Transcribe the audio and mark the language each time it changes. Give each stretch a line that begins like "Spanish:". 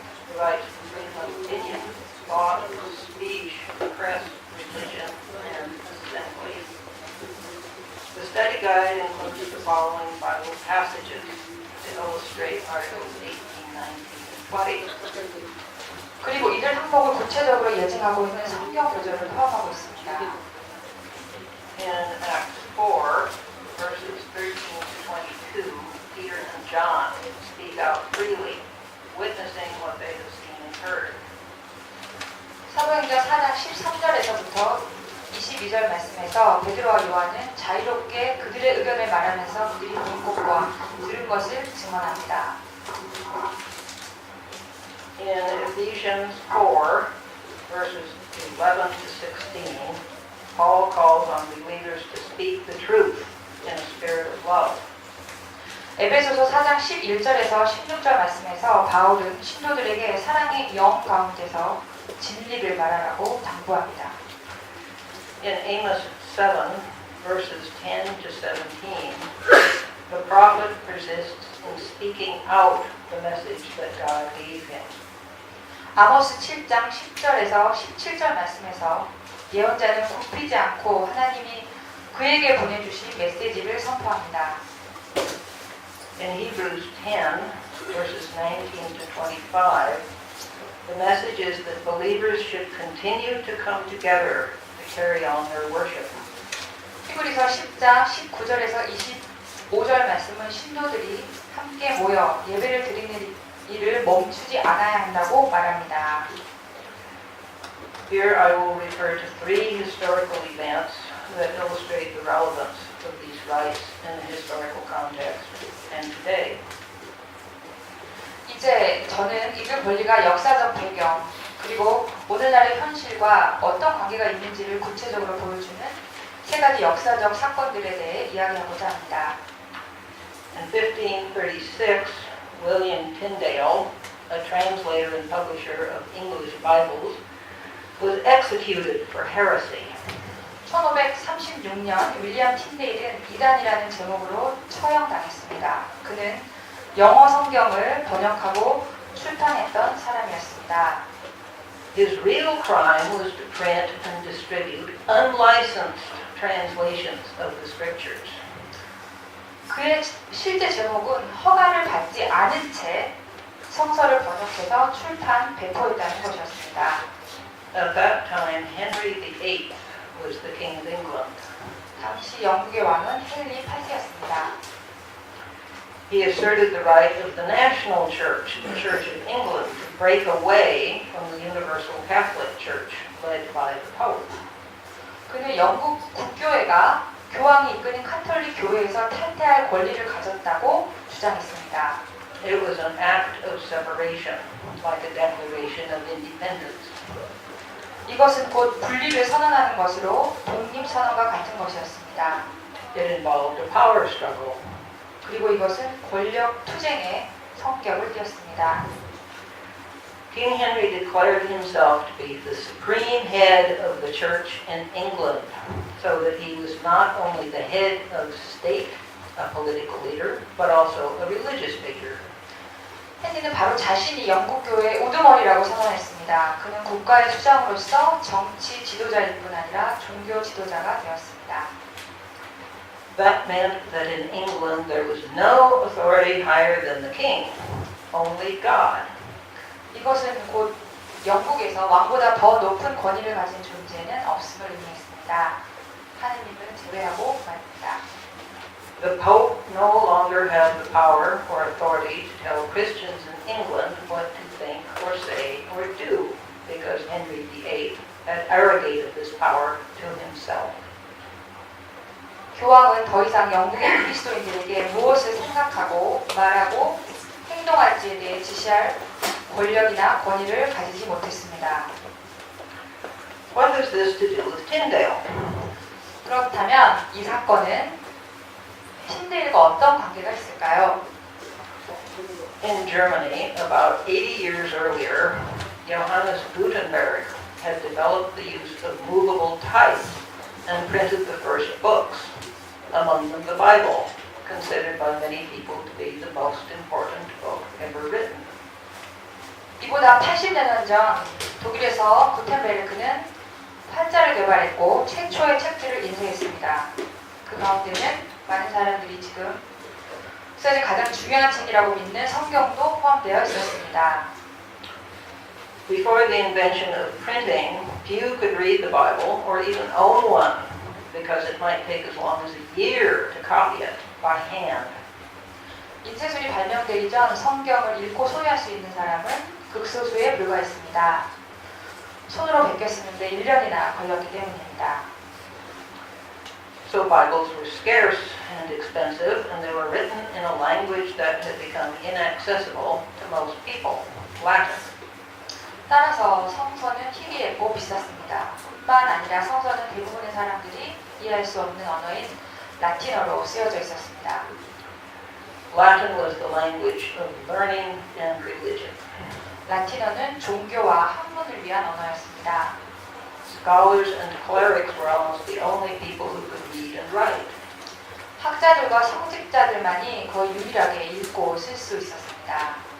English: The right to freedom of opinion, thought, speech, press, religion, and assembly. The study guide includes the following Bible passages to illustrate Articles 18, 19, and 20.
Korean: 그리고 이들 항목을 구체적으로 예증하고 있는 성경 구절을 포함하고 있습니다.
English: In Acts 4, verses 13 to 22, Peter and John speak out freely, witnessing what they have seen and heard.
Korean: 사도행전 4장 13절에서부터 22절 말씀에서 베드로와 요한은 자유롭게 그들의 의견을 말하면서 그들이 본 것과 들은 것을 증언합니다.
English: In Ephesians 4, verses 11 to 16, Paul calls on believers to speak the truth in a spirit of love.
Korean: 에베소서 4장 11절에서 16절 말씀에서 바울은 신도들에게 사랑의 영 가운데서 진리를 말하라고 당부합니다.
English: In Amos 7, verses 10 to 17, the prophet persists in speaking out the message that God gave him.
Korean: 아모스 7장 10절에서 17절 말씀에서 예언자는 굽히지 않고 하나님이 그에게 보내주신 메시지를 선포합니다.
English: In Hebrews 10, verses 19 to 25, the message is that believers should continue to come together to carry on their worship.
Korean: 히브리서 10장 19절에서 25절 말씀은 신도들이 함께 모여 예배를 드리는 일을 멈추지 않아야 한다고 말합니다.
English: Here I will refer to three historical events that illustrate the relevance of these rights in the historical context and today.
Korean: 이제 저는 이들 권리가 역사적 배경 그리고 오늘날의 현실과 어떤 관계가 있는지를 구체적으로 보여주는 세 가지 역사적 사건들에 대해 이야기하고자 합니다.
English: In 1536, William Tyndale, a translator and publisher of English Bibles, was executed for heresy.
Korean: 1536년 윌리엄 틴데일은 이단이라는 제목으로 처형당했습니다. 그는 영어 성경을 번역하고 출판했던 사람이었습니다.
English: His real crime was to print and distribute unlicensed translations of the scriptures.
Korean: 그의 실제 제목은 허가를 받지 않은 채 성서를 번역해서 출판, 배포했다는 것이었습니다.
English: At that time, Henry VIII was the King of England.
Korean: 당시 영국의 왕은 헨리 8세였습니다.
English: He asserted the right of the national church, the Church of England, to break away from the Universal Catholic Church led by the Pope.
Korean: 그는 영국 국교회가 교황이 이끄는 카톨릭 교회에서 탈퇴할 권리를 가졌다고 주장했습니다.
English: It was an act of separation, like a declaration of independence.
Korean: 이것은 곧 분리를 선언하는 것으로 독립선언과 같은 것이었습니다.
English: It involved a power struggle.
Korean: 그리고 이것은 권력 투쟁의 성격을 띠었습니다.
English: King Henry declared himself to be the supreme head of the church in England, so that he was not only the head of state, a political leader, but also a religious figure.
Korean: 헨리는 바로 자신이 영국 교회의 우두머리라고 선언했습니다. 그는 국가의 수장으로서 정치 지도자일 뿐 아니라 종교 지도자가 되었습니다.
English: That meant that in England there was no authority higher than the king, only God.
Korean: 이것은 곧 영국에서 왕보다 더 높은 권위를 가진 존재는 없음을 의미했습니다. 하느님은 제외하고 말입니다.
English: The Pope no longer had the power or authority to tell Christians in England what to think or say or do, because Henry VIII had arrogated this power to himself.
Korean: 교황은 더 이상 영국의 그리스도인들에게 무엇을 생각하고 말하고 행동할지에 대해 지시할 권력이나 권위를 가지지 못했습니다.
English: What has this to do with Tyndale?
Korean: 그렇다면 이 사건은 신들과 어떤 관계가 있을까요?
English: In Germany, about 80 years earlier, Johannes Gutenberg had developed the use of movable type and printed the first books, among them the Bible, considered by many people to be the most important book ever written.
Korean: 이보다 80년 전 독일에서 구텐베르크는 팔자를 개발했고 최초의 책들을 인쇄했습니다. 그 가운데는 많은 사람들이 지금 역사의 가장 중요한 책이라고 믿는 성경도 포함되어 있었습니다.
English: Before the invention of printing, few could read the Bible or even own one, because it might take as long as a year to copy it by hand.
Korean: 인쇄술이 발명되기 전 성경을 읽고 소유할 수 있는 사람은 극소수에 불과했습니다. 손으로 베꼈었는데 1년이나 걸렸기 때문입니다.
English: So Bibles were scarce and expensive, and they were written in a language that had become inaccessible to most people, Latin.
Korean: 따라서 성서는 희귀했고 비쌌습니다. 뿐만 아니라 성서는 대부분의 사람들이 이해할 수 없는 언어인 라틴어로 쓰여져 있었습니다.
English: Latin was the language of learning and religion.
Korean: 라틴어는 종교와 학문을 위한 언어였습니다.
English: Scholars and clerics were almost the only people who could read and write.
Korean: 학자들과 성직자들만이 거의 유일하게 읽고 쓸 수 있었습니다.